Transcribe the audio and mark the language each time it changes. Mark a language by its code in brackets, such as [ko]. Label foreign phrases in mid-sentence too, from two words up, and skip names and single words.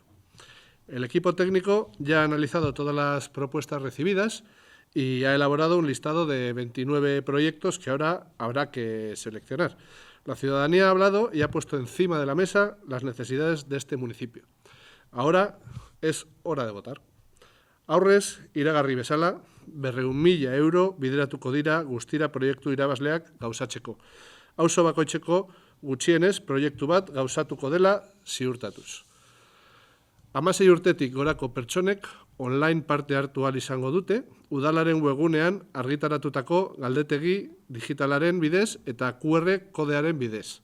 [es] El equipo técnico ya ha analizado todas las propuestas recibidas y ha elaborado un listado de 29 proyectos que ahora habrá que seleccionar. La ciudadanía ha hablado y ha puesto encima de la mesa las necesidades de este municipio. Ahora es hora de votar. [eu] Aurrez iragarri bezala, 200.000 euro bideratuko dira guztira proiektu irabazleak gauzatzeko. Auzo bakoitzeko gutxienez proiektu bat gauzatuko dela ziurtatuz. 16 urtetik gorako pertsonek online parte hartu ahal izango dute, udalaren webgunean argitaratutako galdetegi digitalaren bidez eta QR kodearen bidez.